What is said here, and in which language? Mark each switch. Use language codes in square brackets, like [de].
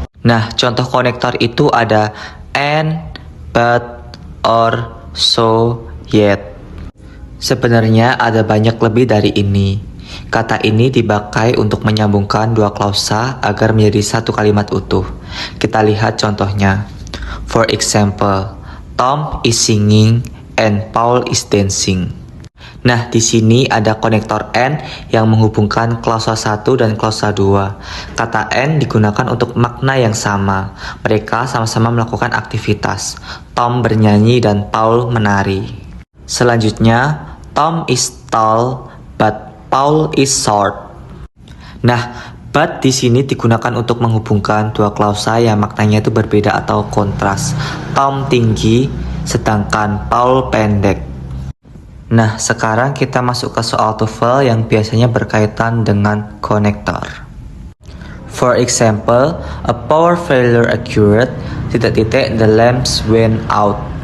[id] Nah, contoh konektor itu ada and, but, or, so, yet. Sebenarnya ada banyak lebih dari ini. Kata ini dipakai untuk menyambungkan dua klausa agar menjadi satu kalimat utuh. Kita lihat contohnya. [en] For example, Tom is singing and Paul is dancing. [id] Nah, di sini ada konektor and yang menghubungkan klausa 1 dan klausa 2. Kata and digunakan untuk makna yang sama. Mereka sama-sama melakukan aktivitas. Tom bernyanyi dan Paul menari. Selanjutnya, [en] Tom is tall, but Paul is short. [id] Nah, but di sini digunakan untuk menghubungkan dua klausa yang maknanya itu berbeda atau kontras. Tom tinggi, sedangkan Paul pendek. Nah, sekarang kita masuk ke soal TOEFL yang biasanya berkaitan dengan konektor. [en] For example, a power failure occurred, the lamps went out.